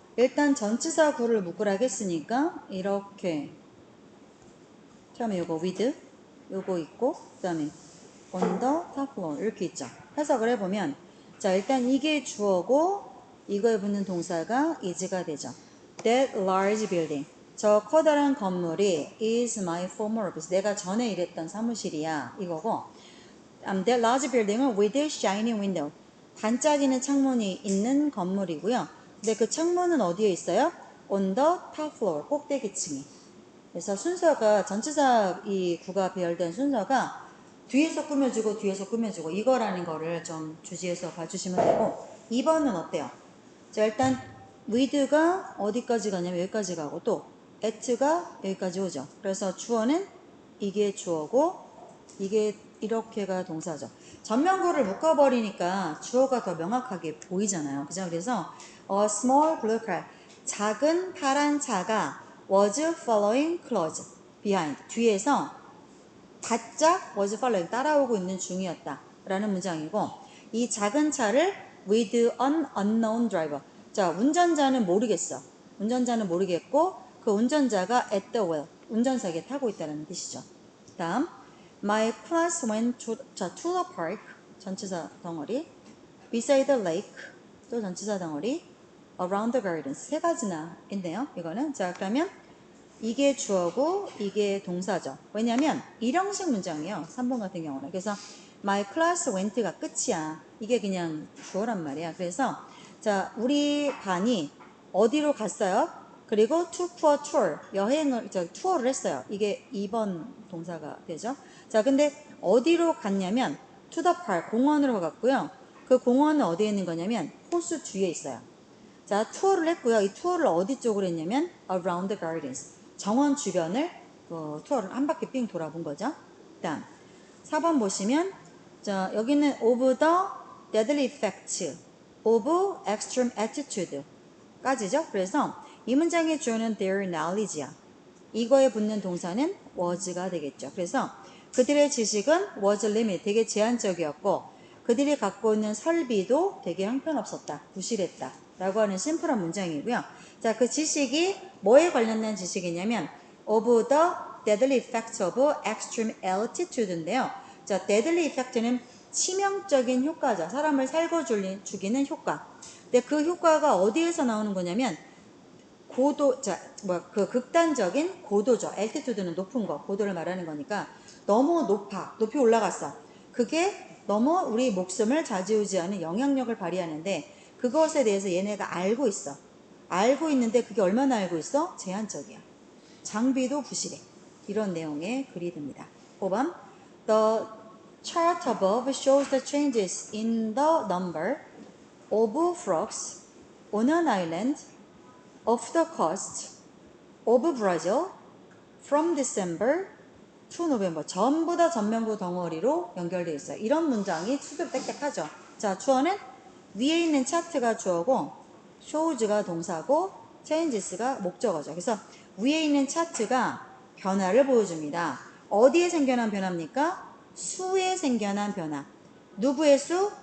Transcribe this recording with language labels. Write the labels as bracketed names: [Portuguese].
[Korean] 일단 전치사 구를 묶으라 했으니까, 이렇게. 처음에 요거 with, 요거 있고, 그 다음에 [English] on the top floor. [Korean] 이렇게 있죠. 해석을 해보면, 자, 일단 이게 주어고, 이거에 붙는 동사가 is가 되죠. [English] That large building. [Korean] 저 커다란 건물이 [English] is my former office. [Korean] 내가 전에 일했던 사무실이야. [English] 이거고, that large building은 with shining window. [Korean] 반짝이는 창문이 있는 건물이고요. 근데 그 창문은 어디에 있어요? [English] On the top floor. [Korean] 꼭대기층에. 그래서 순서가 전치사 이 구가 배열된 순서가 뒤에서 꾸며주고 뒤에서 꾸며주고 이거라는 거를 좀 주지해서 봐주시면 되고 2번은 어때요? 자, 일단 with가 어디까지 가냐면 여기까지 가고 또 at가 여기까지 오죠. 그래서 주어는 이게 주어고 이게 이렇게가 동사죠. 전면구를 묶어버리니까 주어가 더 명확하게 보이잖아요. 그죠? 그래서 [English] a small blue car, [Korean] 작은 파란 차가 [English] was following close behind, [Korean] 뒤에서 바짝 was following, 따라오고 있는 중이었다 라는 문장이고, 이 작은 차를 [English] with an unknown driver, [Korean] 자, 운전자는 모르겠어. 운전자는 모르겠고 그 운전자가 [English] at the wheel, [Korean] 운전석에 타고 있다는 뜻이죠. [English] 다음 My class went to the park, 전치사 덩어리, beside the lake, 또 전치사 덩어리, around the gardens, 세 가지나 있네요. [Korean] 이거는. 자, 그러면 이게 주어고 이게 동사죠. 왜냐면 일형식 문장이에요. 3번 같은 경우는. 그래서 [English] my class went [Korean] 가 끝이야. 이게 그냥 주어란 말이야. 그래서 자, 우리 반이 어디로 갔어요? 그리고 to for tour, 여행을, 투어를 했어요. 이게 2번 동사가 되죠. 자, 근데 어디로 갔냐면 [English] to the park, [Korean] 공원으로 갔고요. 그 공원은 어디에 있는 거냐면 호수 뒤에 있어요. 자, 투어를 했고요. 이 투어를 어디 쪽으로 했냐면 [English] around the gardens, [Korean] 정원 주변을 투어를 한 바퀴 삥 돌아본 거죠. 다음 4번 보시면 자, 여기는 [English] of the deadly effects of extreme attitude [Korean] 까지죠. 그래서 이 문장의 주어는 their knowledge야. 이거에 붙는 동사는 was가 되겠죠. 그래서 그들의 지식은 [English] was limited, [Korean] 되게 제한적이었고 그들이 갖고 있는 설비도 되게 형편없었다, 부실했다 라고 하는 심플한 문장이고요. 자, 그 지식이 뭐에 관련된 지식이냐면 [English] of the deadly effects of extreme altitude [Korean] 인데요. 자, deadly effect는 치명적인 효과죠. 사람을 살고 죽이는 효과. 근데 그 효과가 어디에서 나오는 거냐면 고도, 자, 그 극단적인 고도죠. altitude는 높은 거, 고도를 말하는 거니까 너무 높이 올라갔어. 그게 너무 우리 목숨을 좌지우지하는 영향력을 발휘하는데 그것에 대해서 얘네가 알고 있어. 알고 있는데 그게 얼마나 알고 있어? 제한적이야. 장비도 부실해. 이런 내용의 글이 됩니다. [English] 5번 The chart above shows the changes in the number of frogs on an island of the coast of Brazil from December to November. [Korean] 전부 다 전면구 덩어리로 연결되어 있어요. 이런 문장이 수도 빽빽하죠. 자, 주어는 위에 있는 차트가 주어고 shows가 동사고 changes가 목적어죠. 그래서 위에 있는 차트가 변화를 보여줍니다. 어디에 생겨난 변화입니까? 수에 생겨난 변화. 누구의 수?